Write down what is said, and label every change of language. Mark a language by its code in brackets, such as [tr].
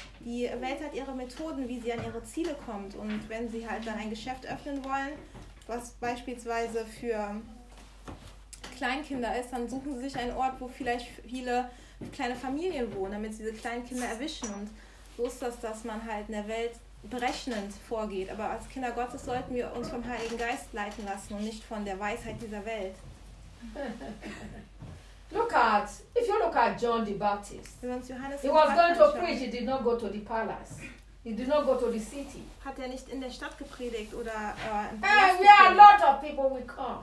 [de] Die Welt hat ihre Methoden, wie sie an ihre Ziele kommt. Und wenn sie halt dann ein Geschäft öffnen wollen, was beispielsweise für Kleinkinder ist, dann suchen sie sich einen Ort, wo vielleicht viele kleine Familien wohnen, damit sie diese Kleinkinder erwischen. Und so ist das, dass man halt in der Welt berechnend vorgeht. Aber als Kinder Gottes sollten wir uns vom Heiligen Geist leiten lassen und nicht von der Weisheit dieser Welt. [en] Look at, if you look at John the Baptist, [de] Johannes [en] he was going to preach, he did not go to the palace. He did not go to the city. [de] Hat nicht in der Stadt gepredigt oder [en] hey, where a lot of people will come.